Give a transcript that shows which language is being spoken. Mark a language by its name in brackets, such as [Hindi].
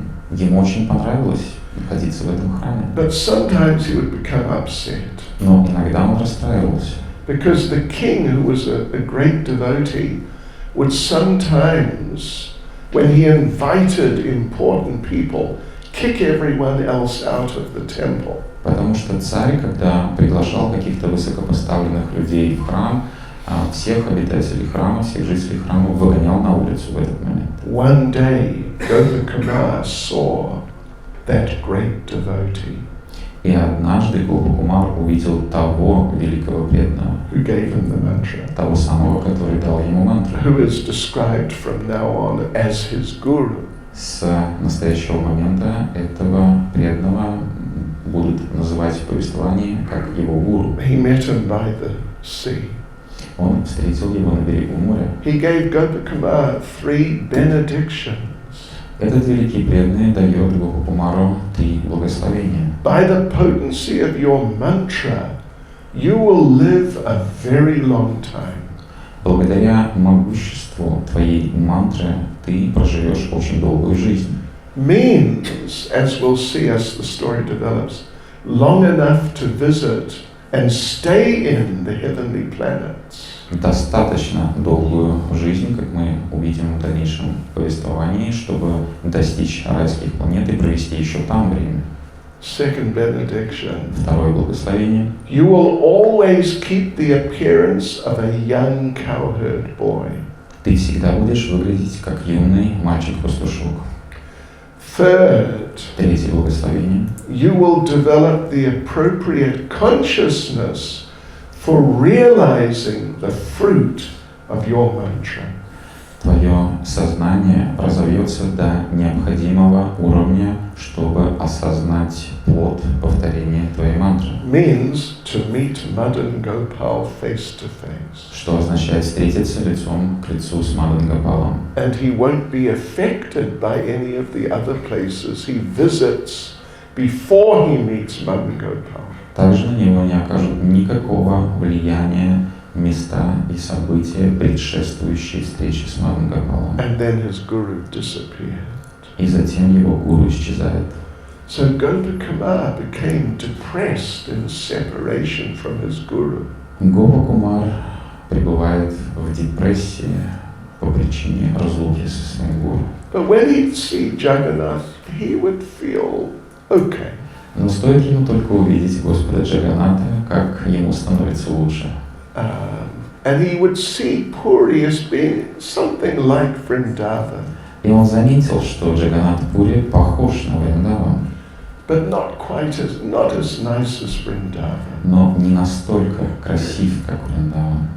[Russian] Ему очень понравилось находиться в этом храме. [English] But sometimes he would become upset. [Russian] Но иногда он расстраивался. [English] Because the king, who was a great devotee, would sometimes, when he invited important people, kick everyone else out of the temple. [Russian] Потому что царь, когда приглашал каких-то высокопоставленных людей в храм, всех обитателей храма, всех жителей храма выгонял на улицу в этот момент. [English] One day, Gopakuma saw that great devotee. [Russian] И однажды Гопакумар увидел того великого преданного, [English] who gave him the mantra, [Russian] того самого, который дал ему мантру. [English] who is described from now on as his guru. [Russian] С настоящего момента этого преданного будут называть в повествовании как его гуру. [English] He met him by the sea. [Russian] Он встретил его на берегу моря. [English] He gave Gopakuma 3 benedictions. [Russian] Этот великий преданный дает Гопакумару 3 благословения. [English] By the potency of your mantra, you will live a very long time. [Russian] Благодаря могуществу твоей мантры ты проживешь очень долгую жизнь. [English] Means, as we'll see as the story develops, long enough to visit and stay in the heavenly planets. [Russian] Достаточно долгую жизнь, как мы увидим в дальнейшем повествовании, чтобы достичь райских планет и провести еще там время. [English] Second benediction. [Russian] Второе благословение. [English] You will always keep the appearance of a young cowherd boy. [Russian] Ты всегда будешь выглядеть как юный мальчик-пастушок. [English] Third, [Russian] Третье благословение. [English] you will develop the appropriate consciousness for realizing the fruit of your mantra. [Russian] Твое сознание разовьется до необходимого уровня, чтобы осознать плод повторения твоей мантры. [English] Means to meet Madan Gopal face to face. [Russian] Что означает встретиться лицом к лицу с Мадан Гопалом. [English] And he won't be affected by any of the other places he visits before he meets Madan Gopal. [Russian] Также на него не окажут никакого влияния места и события, предшествующие встрече с Мадан Гопалом. [English] And then his guru disappeared. [Russian] И затем его гуру исчезает. [English] So Gopakuma became depressed in separation from his guru. [Russian] Гопакумар пребывает в депрессии по причине разлуки со своим гуру. [English] But when he'd see Jagannath, he would feel okay. [Russian] Но стоит ему только увидеть Господа Джаганната, как ему становится лучше. [English] And he would see Puri as being something like Vrindavan. [Russian] И он заметил, что Джаганнат-пури похож на Вриндаван, [English] but not as nice as Vrindavan. [Russian] но не настолько красив, как Вриндаван.